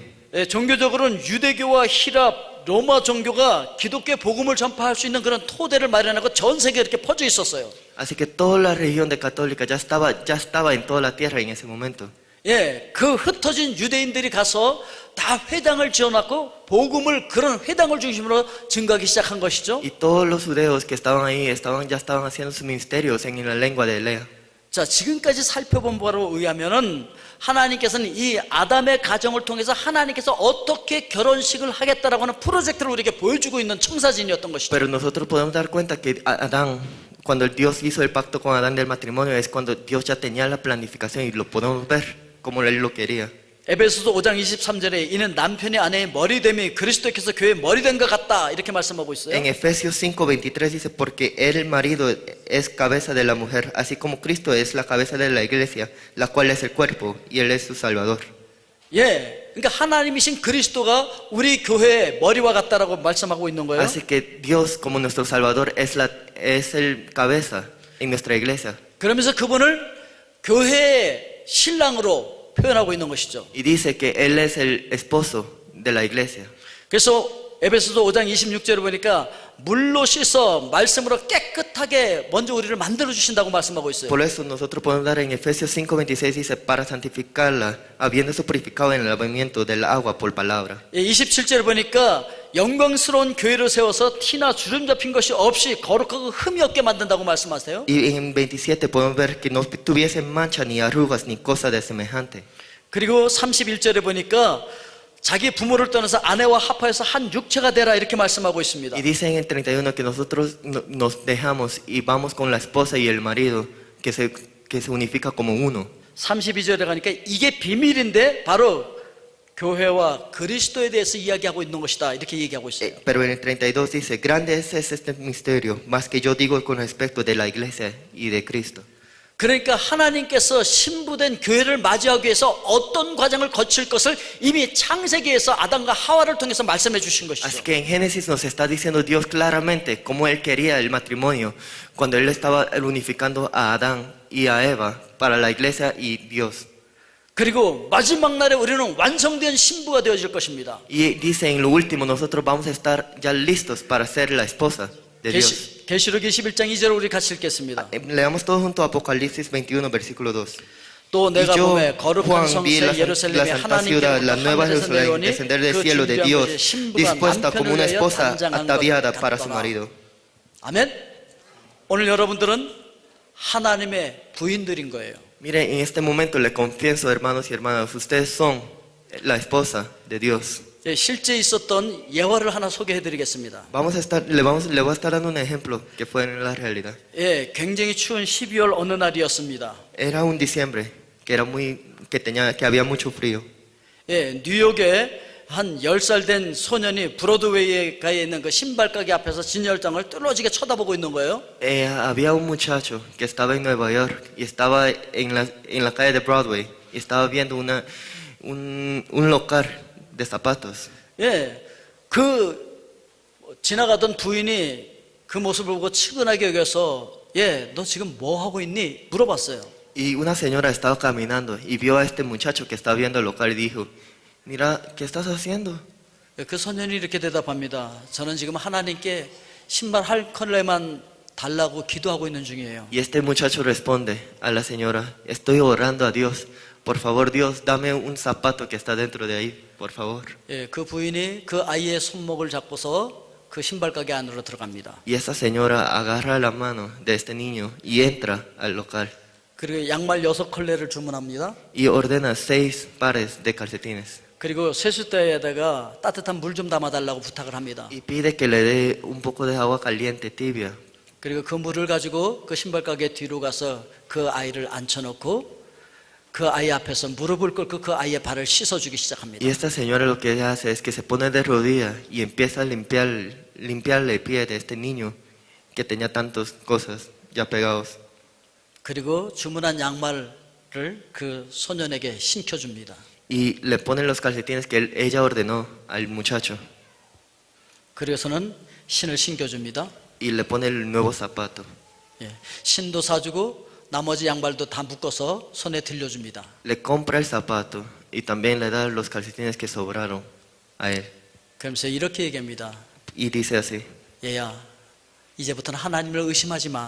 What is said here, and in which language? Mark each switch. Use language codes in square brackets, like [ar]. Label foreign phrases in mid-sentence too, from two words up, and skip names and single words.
[ko] 예, 종교적으로는 유대교와 히랍, 로마 종교가 기독교 복음을 전파할 수 있는 그런 토대를 마련하고 전 세계에 이렇게 퍼져 있었어요. [es] Así que toda la región de católica ya estaba en toda la tierra en ese momento. [ko] 예, 그 흩어진 유대인들이 가서 다 회당을 지어놨고 복음을 그런 회당을 중심으로 증가하기 시작한 것이죠. [es] Y todos los judeos que estaban ahí ya estaban haciendo sus ministerios en la lengua de Elea. [ko] 자, 지금까지 살펴본 바로 의하면은 하나님께서는 이 아담의 가정을 통해서 하나님께서 어떻게 결혼식을 하겠다라고 하는 프로젝트를 우리에게 보여주고 있는 청사진이었던 것이죠. [es] Pero nosotros podemos dar cuenta que Adán, cuando Dios hizo el pacto con Adán del matrimonio, es cuando Dios ya tenía la planificación y lo podemos ver como Él lo quería. [ko] 에베소서 5장 23절에 이는 남편이 아내의 머리됨이 그리스도께서 교회의 머리된 것 같다 이렇게 말씀하고 있어요. [es] En Efesios 5:23 dice, porque el marido es cabeza de la mujer, así como Cristo es la cabeza de la iglesia, la cual es el cuerpo, y Él es su Salvador. [ko] 예, 그러니까 하나님이신 그리스도가 우리 교회의 머리와 같다라고 말씀하고 있는 거예요. [es] Así que Dios, como nuestro Salvador, es el cabeza en nuestra iglesia. [ko] 그러면서 그분을 교회의 신랑으로 표현하고 있는 것이죠. [es] Y dice que Él es el esposo de la iglesia. [ko] 그래서 에베소서 5장 26절에 보니까 물로 씻어 말씀으로 깨끗하게 먼저 우리를 만들어 주신다고 말씀하고 있어요. [es] Por eso nosotros podemos dar en Efesios 5:26 dice, para santificarla, habiéndose purificado en el lavamiento del agua por palabra. [ko] 27절에 보니까 영광스러운 교회를 세워서 티나 주름 잡힌 것이 없이 거룩하고 흠이 없게 만든다고 말씀하세요. [es] Y en 27 podemos ver que no tuviesen mancha, ni arrugas, ni cosa de semejante. [ko] 그리고 31절에 보니까 자기 부모를 떠나서 아내와 합하여서 한 육체가 되라 이렇게 말씀하고 있습니다. [es] Y dice en el 31 que nosotros nos dejamos y vamos con la esposa y el marido, que se unifica como uno. [ko] 32절에 가니까 이게 비밀인데 바로 교회와 그리스도에 대해서 이야기하고 있는 것이다 이렇게 얘기하고 있어요. [es] Pero en el 32 dice, grande es este misterio, más que yo digo con respecto de la iglesia y de Cristo. [ko] 그러니까 하나님께서 신부된 교회를 맞이하기 위해서 어떤 과정을 거칠 것을 이미 창세기에서 아담과 하와를 통해서 말씀해 주신 [es] Así [ko] 것이죠. [es] que en Génesis nos está diciendo Dios claramente cómo Él quería el matrimonio, cuando Él estaba unificando a Adán y a Eva para la iglesia y Dios. [ko] 그리고 마지막 날에 우리는 완성된 신부가 되어질 것입니다. [es] Y dice en lo último, nosotros vamos a estar ya listos para ser la esposa de Dios. [ko] 계시록 21장 2절 우리 같이 읽겠습니다. [es] Leamos todos juntos Apocalipsis 21, versículo 2. [ko] 또 내가 [es] Y yo, [ko] 보매 거룩한 [es] Juan, vi [ko] 성새 예루살렘에 [es] la santa ciudad, la nueva [ko] 하나님께로부터 [es] Jerusalén, [ko] 내려오니 [es] descender del [ko] 그 [es] cielo de [ko] 준비한 [es] Dios, [ko] 것이 신부가 [es] dispuesta como una [ko] 남편을 위하여 [es] esposa [ko] 단장한 것 [es] ataviada para su [ko] 같더라. [es] marido. [ko] 아멘. 오늘 여러분들은 하나님의 부인들인 거예요. [es] Mire, en este momento le confieso, hermanos y hermanas, ustedes son la esposa de Dios. [ko] 실제 있었던 예화를 하나 소개해 드리겠습니다. [es] Le voy a estar dando un ejemplo que fue en la realidad. [ko] 예, 굉장히 추운 12월 어느 날이었습니다. [es] Era un diciembre que había mucho frío. [ko] 예, 뉴욕에 한 10살 된 소년이 브로드웨이에 가 있는 그 신발 가게 앞에서 진열장을 뚫어지게 쳐다보고 있는 거예요. [es] Había un muchacho que estaba en Nueva York y estaba en la calle de Broadway y estaba viendo un local de zapatos. [ko] 예, 지나가던 부인이 그 모습을 보고 측은하게 여겨서 예, 너 지금 뭐 하고 있니? 물어봤어요. [es] Y una señora estaba caminando y vio a este muchacho que estaba viendo el local y dijo, mira, ¿qué estás haciendo? [ko] 그 소년이 이렇게 대답합니다. 저는 지금 하나님께 신발 한 컬레만 달라고 기도하고 있는 중이에요. [es] Y este muchacho responde a la señora, estoy orando a Dios, por favor Dios, dame un zapato que está dentro de ahí, por favor. [ko] 예, 그 부인이 그 아이의 손목을 잡고서 그 신발 가게 안으로 들어갑니다. [es] Y esa señora agarra la mano de este niño y entra al local. [ko] 그리고 양말 6컬레를 주문합니다. [es] Y ordena 6 pares de calcetines. [ko] 그리고 세숫대에다가 따뜻한 물 좀 담아달라고 부탁을 합니다. [es] Y pide que le dé un poco de agua caliente, tibia. [ko] 그리고 그 물을 가지고 그 신발 가게 뒤로 가서 그 아이를 앉혀놓고 그 아이 앞에서 무릎을 꿇고 그 아이의 발을 씻어주기 시작합니다. [es] Y esta señora lo que hace es que se pone de rodillas y empieza a limpiarle el pie de este niño que tenía tantas cosas ya pegados. [ko] 그리고 주문한 양말을 그 소년에게 신겨줍니다. [es] Y le ponen los calcetines que ella ordenó al muchacho. [ko] 그래서는 신을 신겨줍니다. [es] Y le pone el nuevo zapato. [ko] 예, 신도 사주고 나머지 양발도 다 묶어서 손에 들려줍니다. [es] Le compra el zapato y también le da los calcetines que sobraron a él. [ko] 그러면서 이렇게 얘기합니다. [es] Y dice así, [ko] 얘야, 이제부터는 하나님을 의심하지 마.